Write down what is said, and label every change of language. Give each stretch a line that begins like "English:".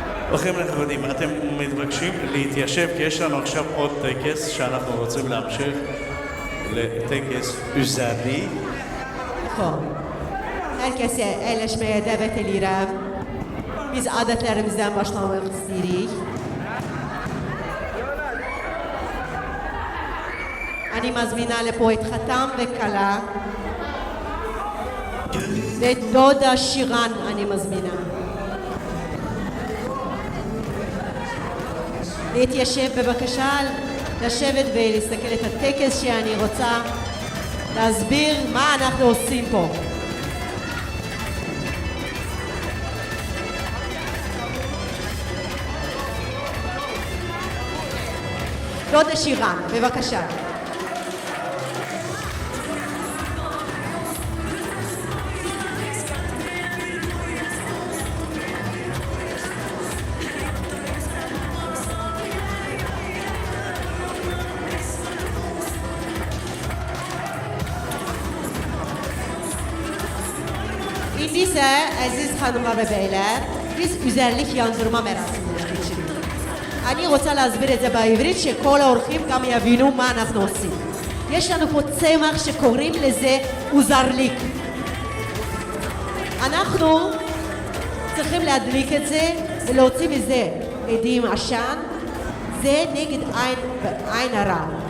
Hebrew: אורחים נכבדים, אתם מתבקשים להתיישב כי יש לנו עכשיו עוד טקס שאנחנו רוצים להמשיך לטקס üzerli.
Azerbaijani: Herkese əyləşməyə dəvət edirəm. Biz adətlərimizdən başlamaq istəyirik.
Hebrew: אני מזמינה לפה את חתם וכלה ואת דודה שירן אני מזמינה להתיישב בבקשה, לשבת ולהסתכל את הטקס שאני רוצה להסביר מה אנחנו עושים פה. דודה שירן, בבקשה.
Azerbaijani: İndi isə əziz xanımlar və bəylər, biz üzərlik yandırma mərasimini keçiririk.
Hebrew: אני רוצה להסביר את זה בעברית שכל האורחים גם יבינו מה אנחנו עושים. יש לנו פה צמח שקוראים לזה אוזרליק. אנחנו צריכים להדליק את זה ולהוציא מזה עדים עשן. זה נגד עין הרע.